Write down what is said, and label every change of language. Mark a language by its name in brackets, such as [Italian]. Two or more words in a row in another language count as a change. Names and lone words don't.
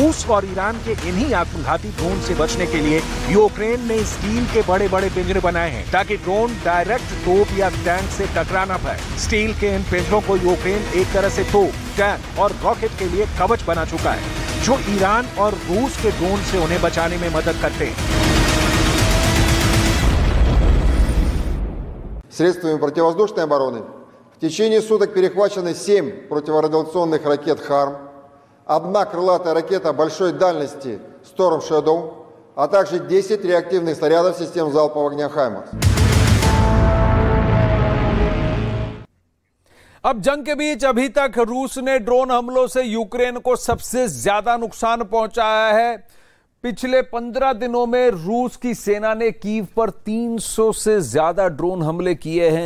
[Hindi] रूस और ईरान के इन्हीं आत्मघाती ड्रोन से बचने के लिए यूक्रेन ने स्टील के बड़े बड़े पिंजरे बनाए हैं, ताकि ड्रोन डायरेक्ट तोप या टैंक से टकरा ना पाए। स्टील के इन पिंजरों को यूक्रेन एक तरह से तोप, टैंक और रॉकेट के लिए कवच बना चुका है, जो ईरान और रूस के ड्रोन से उन्हें बचाने में मदद करते हैं। [Russian] Средствами противовоздушной обороны в течение суток перехвачены 7 противорадиационных ракет «Харм», 1 крылатая ракета большой дальности «Storm Shadow», а также 10 реактивных снарядов систем залпового огня «Хаймарс». [Hindi] अब जंग के बीच अभी तक रूस ने ड्रोन हमलों से यूक्रेन को सबसे ज्यादा नुकसान पहुंचाया है। पिछले 15 दिनों में रूस की सेना ने कीव पर 300 से ज्यादा ड्रोन हमले किए हैं।